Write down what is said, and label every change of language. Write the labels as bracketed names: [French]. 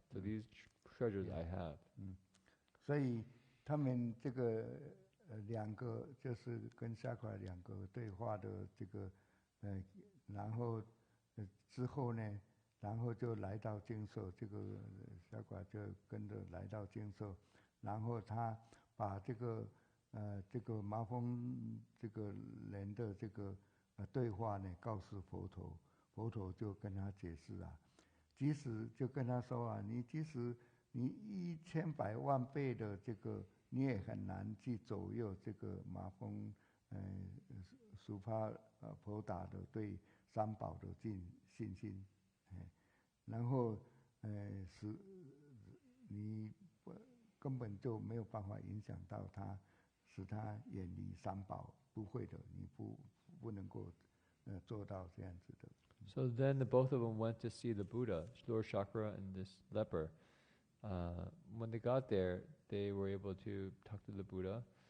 [English] So these treasures I have. [Chinese] 所以他们这个两个就是跟夏卡两个对话的这个然后之后呢，然后就来到精舍，这个夏卡就跟着来到精舍，然后他把这个麻风这个人的这个对话呢告诉佛陀，佛陀就跟他解释啊，即使就跟他说啊，你即使你1000万倍的这个，你也很难去左右这个麻风苏帕婆达的对三宝的信心，然后使你根本就没有办法影响到他，使他远离三宝，不会的，你不能够做到这样子的。 [English] So then both of them went to see the Buddha, Lord Chakra and this leper. When they got there, they were able to talk to the Buddha.